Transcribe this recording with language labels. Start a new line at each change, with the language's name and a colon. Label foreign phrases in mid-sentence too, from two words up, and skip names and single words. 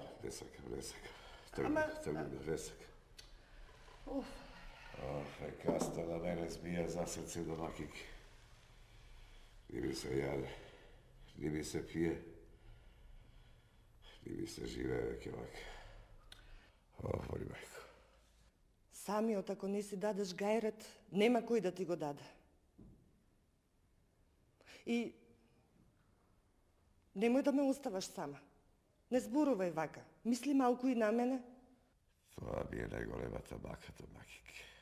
Macedonian: Ne sakam. Trgim, ne sakam. Aj kasta na mene zbija za srce domakinke. Ni mi se jade, ni mi se pije, ni mi se žive veke ovake. Oj majko. Самиот ако не си дадеш гајрет, нема кој да ти го даде. И немој да ме оставаш сама. Не зборувај вака. Мисли малку и на мене. Тоа ми е најголемата маката, макинке.